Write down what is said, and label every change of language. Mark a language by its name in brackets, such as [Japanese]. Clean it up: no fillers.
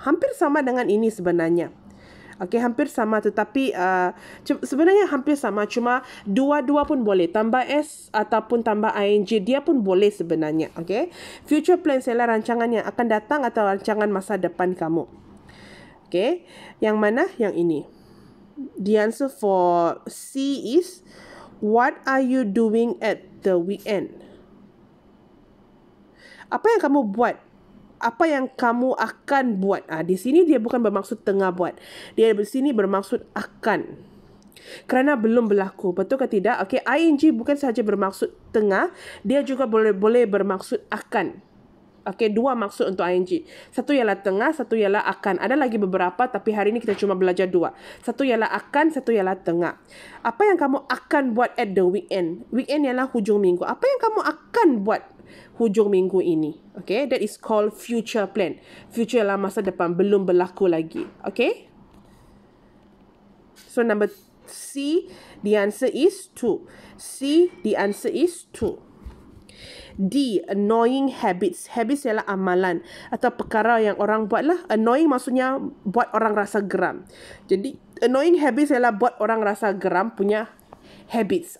[Malay] Hampir sama dengan ini sebenarnya. Okay, hampir sama tetapi sebenarnya hampir sama, cuma dua-dua pun boleh. Tambah S ataupun tambah ing, dia pun boleh sebenarnya. Okay? Future plans ialah rancangan yang akan datang atau rancangan masa depan kamu. Okay, yang mana? Yang ini. [English] The answer for C is, what are you doing at the weekend? [Malay] Apa yang kamu buat? Apa yang kamu akan buat? Di sini dia bukan bermaksud tengah buat. Dia di sini bermaksud akan. Kerana belum berlaku. Betul ke tidak? Okay, ing bukan sahaja bermaksud tengah, dia juga boleh bermaksud akan. Okay, dua maksud untuk ing. Satu ialah tengah, satu ialah akan. Ada lagi beberapa tapi hari ini kita cuma belajar dua. Satu ialah akan, satu ialah tengah. Apa yang kamu akan buat [English] at the weekend? [Malay] Weekend ialah hujung minggu. Apa yang kamu akan buat hujung minggu ini? [English] Okay, that is called future plan. [Malay] Future ialah masa depan, belum berlaku lagi. [English] Okay? So number C, the answer is 2. C, the answer is 2. D, annoying habits. [Malay] Habits ialah amalan atau perkara yang orang buat lah. Annoying maksudnya buat orang rasa geram. Jadi, annoying habits ialah buat orang rasa geram punya habits.